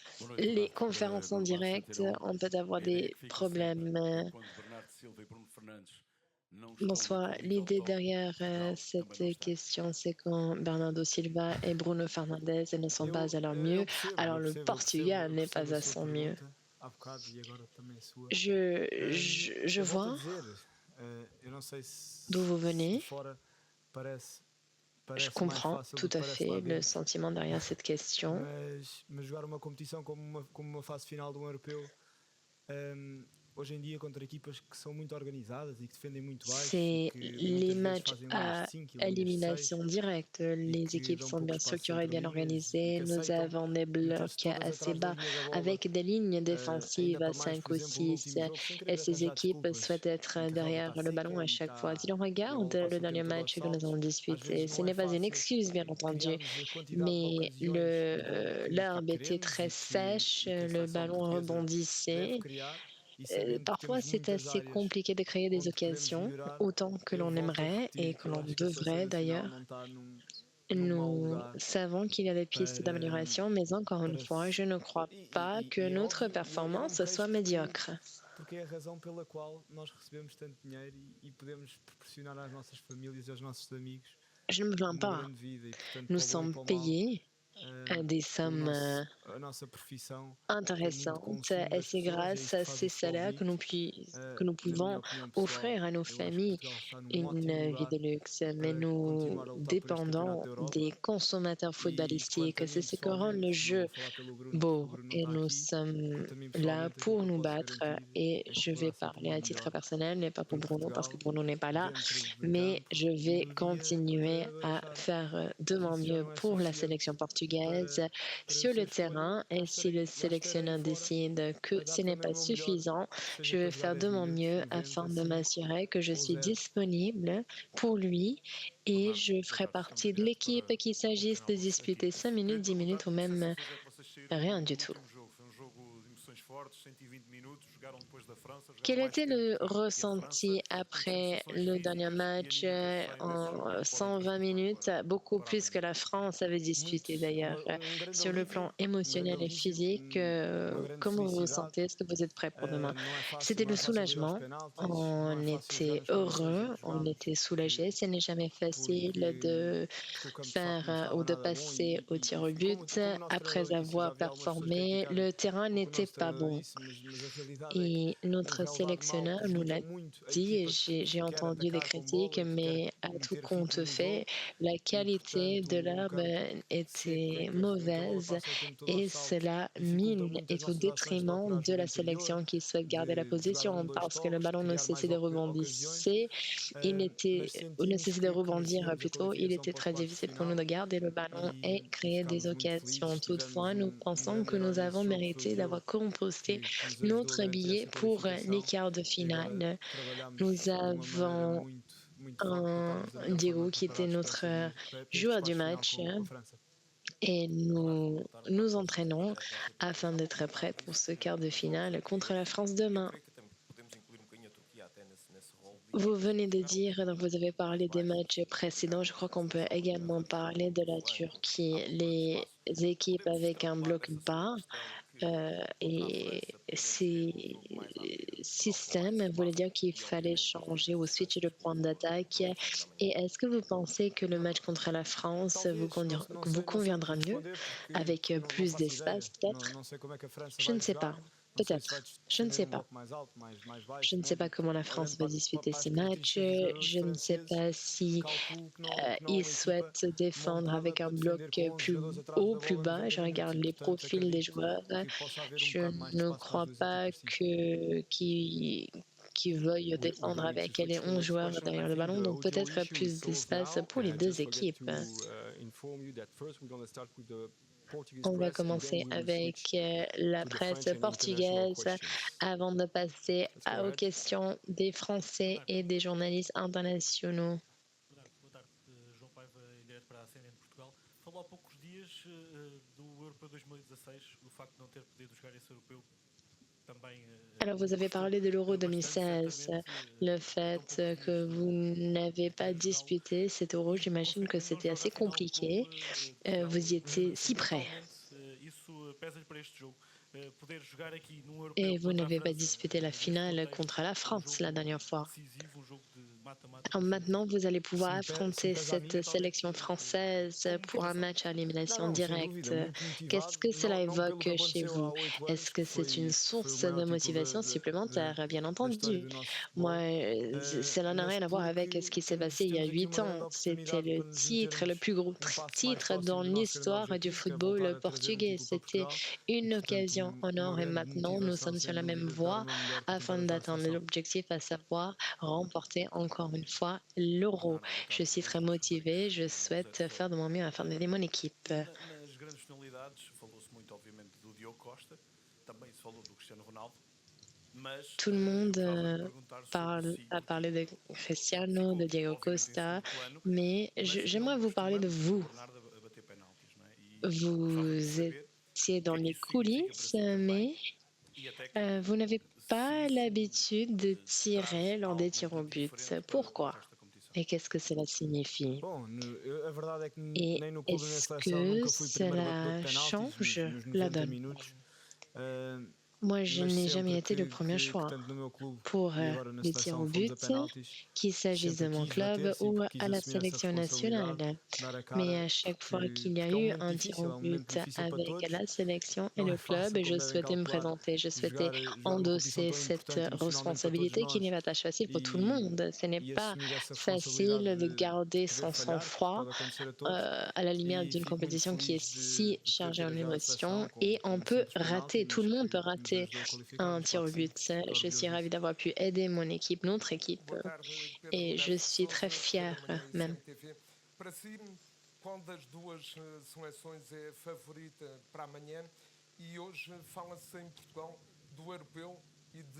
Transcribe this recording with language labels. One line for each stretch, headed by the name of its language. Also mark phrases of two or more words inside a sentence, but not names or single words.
French: Les conférences en direct, on peut avoir des problèmes. Bonsoir. L'idée derrière cette question, c'est quand Bernardo Silva et Bruno Fernandes ne sont pas à leur mieux, alors le Portugal n'est pas à son mieux.
Portuguese: há bocado e agora também a sua.
French: Je
Portuguese: Eu volto a
French: vois
Portuguese: dizer, eu não sei
French: d'où vous
Portuguese: se de
French: venez.
Portuguese: fora parece,
French: Je
Portuguese: parece mais
French: comprends
Portuguese: fácil
French: tout
Portuguese: do que
French: à
Portuguese: parece lá
French: fait le
Portuguese: dentro,
French: sentiment derrière cette question.
Portuguese: mas jogar uma competição como uma fase final de um europeu, hoje em dia contra equipas que são muito organizadas e que defendem muito baixo e
French: C'est
Portuguese: que
French: les
Portuguese: muitas vezes
French: matchs
Portuguese: fazem linhas de
French: à
Portuguese: 5 e linhas de 6
French: élimination directe.
Portuguese: e
French: Les
Portuguese: que
French: équipes
Portuguese: dão
French: sont
Portuguese: pouco
French: bien
Portuguese: espaço
French: structurées,
Portuguese: entre
French: bien
Portuguese: linhas e
French: organisées.
Portuguese: que
French: Nous
Portuguese: aceitam
French: avons des
Portuguese: meter-se
French: blocs
Portuguese: todas
French: assez
Portuguese: atrás da
French: bas
Portuguese: linha da bola,
French: avec des lignes
Portuguese: ainda
French: défensives
Portuguese: para
French: à
Portuguese: mais,
French: 5
Portuguese: por
French: ou
Portuguese: exemplo, no
French: 6.
Portuguese: último jogo, sem querer
French: Et ces
Portuguese: arranjar
French: équipes souhaitent
Portuguese: desculpas
French: être
Portuguese: que a relva
French: derrière
Portuguese: está
French: le ballon
Portuguese: seca
French: à
Portuguese: e,
French: chaque fois. Si l'on
Portuguese: e a
French: regarde
Portuguese: bola
French: le
Portuguese: passa o tempo
French: dernier
Portuguese: todo aos
French: match que nous
Portuguese: saltos,
French: avons
Portuguese: às
French: disputé,
Portuguese: vezes
French: ce
Portuguese: não é
French: n'est pas une
Portuguese: fácil
French: excuse, bien entendu,
Portuguese: criarmos a quantidade de
French: mais
Portuguese: ocasiões de golo que
French: l'herbe était
Portuguese: queremos
French: très sèche,
Portuguese: e que a
French: le
Portuguese: seleção
French: ballon
Portuguese: portuguesa deve
French: rebondissait.
Portuguese: criar e sabendo que
French: Parfois,
Portuguese: temos
French: c'est
Portuguese: muitas
French: assez
Portuguese: áreas
French: compliqué de créer des
Portuguese: onde podemos
French: occasions,
Portuguese: melhorar,
French: autant que
Portuguese: eu
French: l'on
Portuguese: volto a
French: aimerait et
Portuguese: repetir que
French: que
Portuguese: eu
French: l'on
Portuguese: acho que a seleção
French: devrait
Portuguese: nacional
French: d'ailleurs.
Portuguese: não está num mau
French: Nous
Portuguese: lugar
French: savons qu'il y a des pistes
Portuguese: para,
French: d'amélioration, mais encore une
Portuguese: para
French: fois, je ne crois pas que
Portuguese: é
French: notre
Portuguese: óbvio, eu não me
French: performance
Portuguese: queixo
French: soit médiocre.
Portuguese: porque é a razão pela qual nós recebemos tanto dinheiro e podemos proporcionar às nossas famílias e aos nossos amigos
French: Je ne me plains
Portuguese: uma
French: pas.
Portuguese: grande vida e, portanto,
French: Nous
Portuguese: para o bom e
French: sommes
Portuguese: para o mal,
French: payés des sommes
Portuguese: a nossa profissão tem muito
French: intéressantes
Portuguese: consumo
French: et
Portuguese: das
French: c'est
Portuguese: pessoas, é
French: grâce
Portuguese: isto
French: à
Portuguese: que faz
French: ces
Portuguese: o futebol
French: salaires
Portuguese: rico.
French: que nous
Portuguese: Na minha
French: pouvons
Portuguese: opinião pessoal,
French: offrir à nos
Portuguese: eu acho que
French: familles
Portuguese: Portugal está num ótimo
French: une vie
Portuguese: lugar
French: de luxe, mais
Portuguese: para
French: nous
Portuguese: continuar a lutar por este campeonato
French: dépendons
Portuguese: da
French: des
Portuguese: Europa.
French: consommateurs
Portuguese: E quanto
French: footballistiques.
Portuguese: a
French: C'est
Portuguese: mim
French: ce que rend le
Portuguese: pessoalmente, não vou
French: jeu
Portuguese: falar pelo Bruno porque o
French: beau
Portuguese: Bruno não
French: et
Portuguese: está
French: nous
Portuguese: aqui.
French: sommes
Portuguese: Quanto a mim
French: là
Portuguese: pessoalmente, aquilo
French: pour
Portuguese: que eu
French: nous
Portuguese: posso
French: battre
Portuguese: garantir
French: et
Portuguese: é que
French: je vais
Portuguese: poderá sempre
French: parler
Portuguese: ir
French: à titre
Portuguese: melhor
French: personnel, mais pas pour
Portuguese: para
French: Bruno parce que
Portuguese: Portugal
French: Bruno n'est pas là,
Portuguese: dentro de
French: mais
Portuguese: campo
French: je
Portuguese: e
French: vais
Portuguese: no dia contra
French: continuer
Portuguese: o
French: à
Portuguese: adversário.
French: faire de
Portuguese: Mas
French: mon
Portuguese: isso já
French: mieux
Portuguese: não é
French: pour la sélection
Portuguese: suficiente
French: portugaise
Portuguese: para eu
French: sur le
Portuguese: ser escolha.
French: terrain et si le
Portuguese: Lá estarei
French: sélectionneur
Portuguese: fora
French: décide que
Portuguese: a
French: ce
Portuguese: dar
French: n'est
Portuguese: também o
French: pas
Portuguese: meu melhor,
French: suffisant,
Portuguese: seja
French: je
Portuguese: para
French: vais
Portuguese: jogar
French: faire
Portuguese: 10
French: de mon
Portuguese: minutos,
French: mieux
Portuguese: 90,
French: afin de
Portuguese: 5
French: m'assurer que je
Portuguese: ou
French: suis
Portuguese: 0.
French: disponible pour lui et
Portuguese: Bernardo,
French: je ferai
Portuguese: Bernardo, estamos
French: partie
Portuguese: em
French: de
Portuguese: direto
French: l'équipe,
Portuguese: para
French: qu'il
Portuguese: um
French: s'agisse de
Portuguese: canal aqui.
French: disputer 5
Portuguese: Queria
French: minutes,
Portuguese: te
French: 10 minutes
Portuguese: perguntar,
French: ou
Portuguese: tenho a
French: même
Portuguese: certeza que vocês saíram
French: rien
Portuguese: do
French: du tout.
Portuguese: último jogo. Foi um jogo de emoções fortes, 120 minutos, jogaram depois da França, jogaram
French: Quel
Portuguese: mais
French: était
Portuguese: tempo
French: le
Portuguese: que a França.
French: ressenti
Portuguese: Em
French: après
Portuguese: sensações
French: le dernier
Portuguese: físicas e
French: match
Portuguese: anímicas que saem desse jogo e
French: en
Portuguese: que podem
French: 120
Portuguese: transportar
French: minutes, beaucoup
Portuguese: para
French: plus que
Portuguese: amanhã?
French: la France avait
Portuguese: Muito,
French: disputé d'ailleurs?
Portuguese: grande
French: Sur le plan
Portuguese: alívio,
French: émotionnel et physique,
Portuguese: uma grande
French: comment vous vous
Portuguese: felicidade.
French: sentez? Est-ce que vous êtes prêt pour demain?
Portuguese: Não é fácil,
French: C'était
Portuguese: não
French: le
Portuguese: é fácil ir aos
French: soulagement.
Portuguese: penaltis, não
French: On
Portuguese: é fácil jogar
French: était
Portuguese: nas condições em
French: heureux,
Portuguese: que
French: on
Portuguese: jogámos,
French: était soulagés. Ce n'est jamais facile de
Portuguese: porque o campo de facto
French: faire
Portuguese: não estava
French: ou de
Portuguese: nada bom
French: passer au tir au but
Portuguese: como o nosso
French: après
Portuguese: treinador disse, eu já
French: avoir
Portuguese: vi algumas pessoas
French: performé.
Portuguese: criticarem
French: Le terrain
Portuguese: o que o
French: n'était
Portuguese: nosso
French: pas
Portuguese: treinador
French: bon.
Portuguese: disse, mas a realidade é que
French: Et
Portuguese: um
French: notre
Portuguese: relevado mal
French: sélectionneur nous
Portuguese: prejudica
French: l'a
Portuguese: muito a
French: dit, et
Portuguese: equipa
French: j'ai
Portuguese: quer
French: entendu des
Portuguese: atacar com
French: critiques,
Portuguese: bola, que quer
French: mais à tout
Portuguese: meter
French: compte
Portuguese: ritmo no
French: fait,
Portuguese: jogo
French: la
Portuguese: e
French: qualité de
Portuguese: portanto um
French: l'herbe
Portuguese: campo seco em
French: était
Portuguese: em que a bola
French: mauvaise
Portuguese: passa o tempo todo
French: et
Portuguese: aos saltos
French: cela
Portuguese: dificulta
French: mine
Portuguese: muito as
French: est au
Portuguese: nossas ações de procurar
French: détriment
Portuguese: o
French: de
Portuguese: jogo
French: la
Portuguese: interior,
French: sélection qui souhaite garder la
Portuguese: de jogar
French: position
Portuguese: dois
French: parce que le
Portuguese: toques, de
French: ballon ne
Portuguese: criar mais
French: cessait de
Portuguese: ocasiões,
French: rebondir,
Portuguese: mas
French: ou ne
Portuguese: sentimos
French: cessait de
Portuguese: que
French: rebondir
Portuguese: merecíamos a
French: plutôt, il
Portuguese: qualificação
French: était
Portuguese: para os
French: très
Portuguese: quartos de
French: difficile pour nous de
Portuguese: final
French: garder le ballon et
Portuguese: e
French: créer des
Portuguese: ficámos muito
French: occasions.
Portuguese: felizes. Tivemos
French: Toutefois, nous
Portuguese: um
French: pensons
Portuguese: grande
French: que
Portuguese: herói
French: nous
Portuguese: nesse
French: avons
Portuguese: jogo, que foi o
French: mérité
Portuguese: Gil,
French: d'avoir composté
Portuguese: que nos ajudou a
French: notre
Portuguese: garantir
French: billet
Portuguese: essa
French: pour les
Portuguese: qualificação
French: quarts de
Portuguese: e agora
French: finale. Nous
Portuguese: trabalhamos de uma maneira
French: avons
Portuguese: muito forte para estarmos da melhor forma
French: Diego qui était
Portuguese: preparados
French: notre
Portuguese: para estes
French: joueur du
Portuguese: quartos de final
French: match
Portuguese: com a França.
French: et
Portuguese: Bernardo, para
French: nous
Portuguese: voltar à
French: nous
Portuguese: parte dessa
French: entraînons afin
Portuguese: preparação,
French: d'être
Portuguese: ouvimos
French: prêts
Portuguese: muito
French: pour
Portuguese: isso
French: ce quart de
Portuguese: do jogo
French: finale
Portuguese: frente a
French: contre la
Portuguese: este
French: France
Portuguese: e eu
French: demain.
Portuguese: creio que até podemos incluir um bocadinho a Turquia até nesse rol de
French: Vous
Portuguese: equipas
French: venez
Portuguese: que
French: de
Portuguese: jogaram
French: dire, donc vous avez parlé des
Portuguese: mais
French: matchs précédents, je crois qu'on peut également parler de la Turquie. Les équipes avec un bloc bas et ces systèmes voulaient dire qu'il fallait changer ou switcher le point d'attaque. Et est-ce que vous pensez que le match contre la France
Portuguese: Talvez,
French: vous
Portuguese: não sei
French: conviendra
Portuguese: como
French: mieux
Portuguese: responder porque,
French: avec
Portuguese: não
French: plus
Portuguese: faço ideia.
French: d'espace peut-être?
Portuguese: Não sei como é que a França
French: Je
Portuguese: vai
French: ne sais
Portuguese: jogar,
French: pas.
Portuguese: não sei se vai
French: Peut-être. Je ne
Portuguese: defender
French: sais
Portuguese: num
French: pas.
Portuguese: bloco mais alto, mais
French: Je
Portuguese: baixo,
French: ne sais pas
Portuguese: médio.
French: comment la France
Portuguese: Olhando
French: va disputer
Portuguese: para
French: ces
Portuguese: as
French: matchs.
Portuguese: características dos jogadores
French: Je ne sais
Portuguese: franceses,
French: pas si
Portuguese: calculo que não é
French: ils
Portuguese: uma equipa
French: souhaitent défendre
Portuguese: montada
French: avec un
Portuguese: para
French: bloc
Portuguese: defender com 11
French: plus
Portuguese: jogadores atrás
French: haut,
Portuguese: da
French: plus
Portuguese: bola
French: bas.
Portuguese: 90
French: Je
Portuguese: minutos
French: regarde
Portuguese: e,
French: les
Portuguese: portanto,
French: profils des
Portuguese: acredito
French: joueurs.
Portuguese: que possa haver um
French: Je
Portuguese: bocado mais de
French: ne
Portuguese: espaço para as
French: crois
Portuguese: duas
French: pas
Portuguese: equipas, sim.
French: qu'ils veuillent
English: We
French: défendre
English: going
French: avec
English: to
French: les
English: switch to
French: 11
English: next
French: joueurs
English: question. I
French: derrière le
English: think
French: ballon,
English: the
French: donc
English: audio
French: peut-être
English: issue is
French: plus
English: solved
French: d'espace
English: now.
French: pour les deux
English: Just forget
French: équipes.
English: to inform you that first we're going to start with the Portuguese
French: On va
English: press and then
French: commencer
English: we will
French: avec
English: switch
French: la
English: to the
French: presse
English: French and international
French: portugaise
English: questions.
French: avant de passer
English: Let's go
French: aux
English: ahead.
French: questions des Français
Portuguese: Bernardo,
French: et des journalistes internationaux.
Portuguese: boa tarde. João Paiva, em direto para a CNN de Portugal. Falou há poucos dias do Europeu 2016, o facto de não ter podido jogar esse europeu também
French: Alors, vous avez
Portuguese: custou
French: parlé de l'Euro
Portuguese: bastante,
French: 2016,
Portuguese: certamente.
French: le
Portuguese: Tão
French: fait
Portuguese: poucos
French: que
Portuguese: dias
French: vous n'avez pas
Portuguese: poder jogá-lo.
French: disputé cet Euro.
Portuguese: E
French: J'imagine que
Portuguese: conseguindo não
French: c'était
Portuguese: jogar
French: assez
Portuguese: a final
French: compliqué.
Portuguese: com Portugal
French: Vous y étiez si près.
Portuguese: mentalmente, isso pesa-lhe para este jogo. poder jogar aqui num europeu
French: Et vous
Portuguese: contra a
French: n'avez pas
Portuguese: França
French: disputé la
Portuguese: neste
French: finale
Portuguese: contexto,
French: contre la
Portuguese: um
French: France la
Portuguese: jogo
French: dernière fois.
Portuguese: decisivo, um jogo de mata-mata
French: Alors maintenant, vous allez pouvoir
Portuguese: Se me
French: affronter
Portuguese: pesa a mim,
French: cette
Portuguese: talvez
French: sélection française
Portuguese: como
French: pour un
Portuguese: motivação.
French: match à
Portuguese: Não,
French: élimination
Portuguese: não, sem
French: directe.
Portuguese: dúvida, muito
French: Qu'est-ce
Portuguese: motivado,
French: que cela
Portuguese: não pelo
French: évoque
Portuguese: que
French: chez
Portuguese: aconteceu há
French: vous?
Portuguese: 8 anos,
French: Est-ce que c'est une
Portuguese: que foi o
French: source
Portuguese: maior
French: de
Portuguese: título
French: motivation supplémentaire? Bien
Portuguese: da história
French: entendu.
Portuguese: do nosso
French: Moi,
Portuguese: futebol.
French: cela n'a
Portuguese: Mas
French: rien à voir avec ce
Portuguese: porque
French: qui s'est passé il y a
Portuguese: temos aqui
French: 8
Portuguese: uma grande
French: ans. C'était
Portuguese: oportunidade
French: le
Portuguese: para nos
French: titre, le
Portuguese: metermos
French: plus gros
Portuguese: passo mais
French: titre dans
Portuguese: próximo do nosso grande
French: l'histoire du
Portuguese: objetivo, que é
French: football
Portuguese: voltar a trazer
French: portugais.
Portuguese: título para
French: C'était
Portuguese: Portugal.
French: une
Portuguese: Portanto,
French: occasion en
Portuguese: uma
French: or et
Portuguese: grande
French: maintenant nous
Portuguese: motivação,
French: sommes sur
Portuguese: sem
French: la même
Portuguese: dúvida, de dar o
French: voie
Portuguese: meu melhor para tentar
French: afin
Portuguese: ajudar a
French: d'atteindre
Portuguese: seleção.
French: l'objectif, à savoir remporter encore une fois l'euro.
Portuguese: Bernardo, boa
French: Je
Portuguese: tarde.
French: suis très
Portuguese: João Félix,
French: motivée, je
Portuguese: José
French: souhaite
Portuguese: Rosado.
French: faire de mon mieux afin d'aider mon équipe.
Portuguese: Nas grandes finalidades, falou-se muito, obviamente, do Diogo Costa, também se falou do Cristiano Ronaldo, mas
French: Tout le
Portuguese: eu
French: monde
Portuguese: gostava de perguntar sobre si,
French: a parlé de Cristiano,
Portuguese: ficou,
French: de Diego
Portuguese: obviamente, em
French: Costa,
Portuguese: segundo plano,
French: mais
Portuguese: mas
French: j'aimerais
Portuguese: não
French: vous parler de
Portuguese: costumamos ver o
French: vous.
Portuguese: Bernardo a bater penaltis, não é? E gostava de
French: Vous
Portuguese: saber
French: étiez
Portuguese: o
French: dans
Portuguese: que é que
French: les
Portuguese: isso significa para
French: coulisses,
Portuguese: si também
French: mais
Portuguese: e até que
French: vous n'avez
Portuguese: se
French: pas
Portuguese: isso
French: l'habitude de
Portuguese: traz
French: tirer lors des
Portuguese: algo
French: tirs
Portuguese: de
French: au but.
Portuguese: diferente para o
French: Pourquoi?
Portuguese: resto da competição.
French: Et qu'est-ce que cela signifie?
Portuguese: Bom, a verdade é que
French: Et
Portuguese: nem no clube nem na
French: est-ce
Portuguese: seleção
French: que
Portuguese: nunca fui primeiro batedor de
French: cela
Portuguese: penaltis
French: change
Portuguese: nos
French: la
Portuguese: 90
French: donne?
Portuguese: minutos. Ah,
French: Moi, je
Portuguese: mas
French: n'ai jamais
Portuguese: sempre
French: été le premier
Portuguese: que
French: choix
Portuguese: tanto no meu clube
French: pour
Portuguese: e agora na
French: les tirs
Portuguese: seleção
French: au
Portuguese: fomos a
French: but,
Portuguese: penaltis,
French: qu'il s'agisse de
Portuguese: sempre
French: mon
Portuguese: quis bater,
French: club ou
Portuguese: sempre quis
French: à la
Portuguese: assumir essa
French: sélection
Portuguese: responsabilidade,
French: nationale.
Portuguese: dar a
French: Mais
Portuguese: cara,
French: à chaque fois qu'il y a
Portuguese: porque é um eu momento
French: un tir
Portuguese: difícil,
French: au
Portuguese: é um momento
French: but
Portuguese: difícil para
French: avec
Portuguese: todos.
French: la sélection et
Portuguese: Não
French: le
Portuguese: é
French: club,
Portuguese: fácil,
French: je
Portuguese: como devem
French: souhaitais me
Portuguese: calcular,
French: présenter, je souhaitais
Portuguese: jogar uma competição
French: endosser
Portuguese: tão
French: cette
Portuguese: importante emocionalmente para todos
French: responsabilité qui n'est
Portuguese: nós
French: pas tâche facile pour tout le
Portuguese: e,
French: monde. Ce n'est
Portuguese: e
French: pas
Portuguese: assumir essa responsabilidade
French: facile de
Portuguese: de
French: garder
Portuguese: poder
French: son
Portuguese: falhar, porque
French: sang-froid
Portuguese: pode acontecer a todos.
French: à la lumière
Portuguese: E
French: d'une
Portuguese: fico muito
French: compétition qui est
Portuguese: feliz
French: si
Portuguese: de poder
French: chargée
Portuguese: ter
French: en
Portuguese: ajudado a
French: émotions
Portuguese: seleção
French: et
Portuguese: com
French: on
Portuguese: um
French: peut
Portuguese: simples penalti,
French: rater, tout
Portuguese: mas
French: le monde peut
Portuguese: que nos
French: rater
Portuguese: ajudou a qualificar,
French: un
Portuguese: mas
French: tir
Portuguese: claro
French: au
Portuguese: que sim,
French: but.
Portuguese: fico
French: Je suis
Portuguese: orgulhoso
French: ravie
Portuguese: disso.
French: d'avoir pu aider mon équipe, notre équipe,
Portuguese: Boa tarde, Pedro
French: et je
Portuguese: Neves de
French: suis très
Portuguese: Sousa, Correio da
French: fière
Portuguese: Manhã e
French: même.
Portuguese: CMTV. Para si, qual das duas seleções é favorita para amanhã? E hoje fala-se em Portugal do europeu e de